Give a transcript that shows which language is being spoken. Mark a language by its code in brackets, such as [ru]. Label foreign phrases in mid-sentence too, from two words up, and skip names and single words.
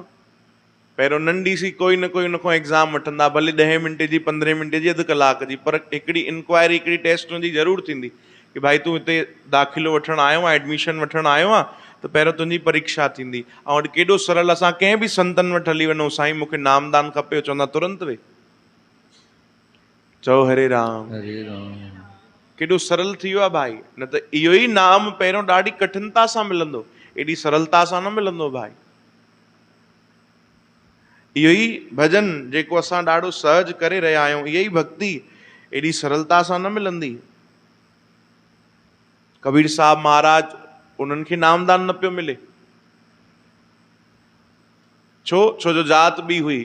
[sd] पहिरियों नंढी सी कोई न कोई उनखां एग्ज़ाम वठंदा, भले 10 मिंट जी, 15 मिंट जी, अधु कलाक जी, पर हिकिड़ी इंक्वायरी, हिकिड़ी टेस्ट हुनजी ज़रूरु थींदी कि भाई तूं हिते दाख़िलो वठणु आयो आहे, एडमिशन वठणु आयो आहे, त पहिरियों तुंहिंजी परीक्षा थींदी। ऐं वटि केॾो सरल, असां कंहिं बि संतनि वटि हली वञूं, साईं मूंखे नामदान खपे, चवंदा तुरंत वे, चओ हरे राम। हरे राम। केॾो सरल थी वियो आहे भाई। न त इहो ई नाम पहिरियों ॾाढी कठिनता सां मिलंदो, एॾी सरलता सां न मिलंदो भाई। इहो ई भॼन जेको असां ॾाढो सहज करे रहिया आहियूं, इहा ई भक्ति एॾी सरलता सां न मिलंदी। कबीर साहब महाराज, उन्हनि खे नामदान न पियो मिले, छो जो जात बि हुई।